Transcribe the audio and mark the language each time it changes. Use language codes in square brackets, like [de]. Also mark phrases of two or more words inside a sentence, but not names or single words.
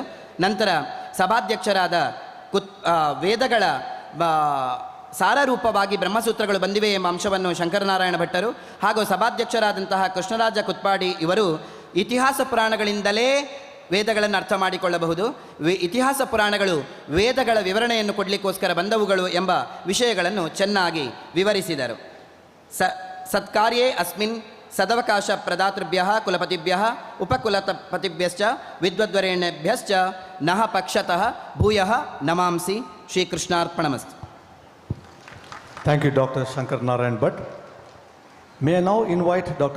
[kn] ನಂತರ ಸಭಾಧ್ಯಕ್ಷರಾದ ವೇದಗಳ ಸಾರರೂಪವಾಗಿ ಬ್ರಹ್ಮಸೂತ್ರಗಳು ಬಂದಿವೆ ಎಂಬ ಅಂಶವನ್ನು ಶಂಕರನಾರಾಯಣ ಭಟ್ಟರು ಹಾಗೂ ಸಭಾಧ್ಯಕ್ಷರಾದಂತಹ ಕೃಷ್ಣರಾಜ ಕುತ್ಪಾಡಿ ಇವರು ಇತಿಹಾಸ ಪುರಾಣಗಳಿಂದಲೇ ವೇದಗಳನ್ನು ಅರ್ಥ ಮಾಡಿಕೊಳ್ಳಬಹುದು, ಇತಿಹಾಸ ಪುರಾಣಗಳು ವೇದಗಳ ವಿವರಣೆಯನ್ನು ಕೊಡಲಿಕ್ಕೋಸ್ಕರ ಬಂದವುಗಳು ಎಂಬ ವಿಷಯಗಳನ್ನು ಚೆನ್ನಾಗಿ ವಿವರಿಸಿದರು. [sa] ಸತ್ಕಾರ್ಯೇ ಅಸ್ಮಿನ್ ಸದವಕಾಶ ಪ್ರದಾತೃಭ್ಯಃ ಕುಲಪತಿಭ್ಯಃ ಉಪಕುಲಪತಿಭ್ಯಶ್ಚ ವಿದ್ವದ್ವರೇಣ್ಯಭ್ಯಶ್ಚ ನಃ ಪಕ್ಷತಃ ಭೂಯಃ ನಮಾಂಸಿ. ಶ್ರೀಕೃಷ್ಣಾರ್ಪಣಮಸ್ತು. [en] Thank you, Dr. Shankar Narayan Bhatt. May I now invite Dr.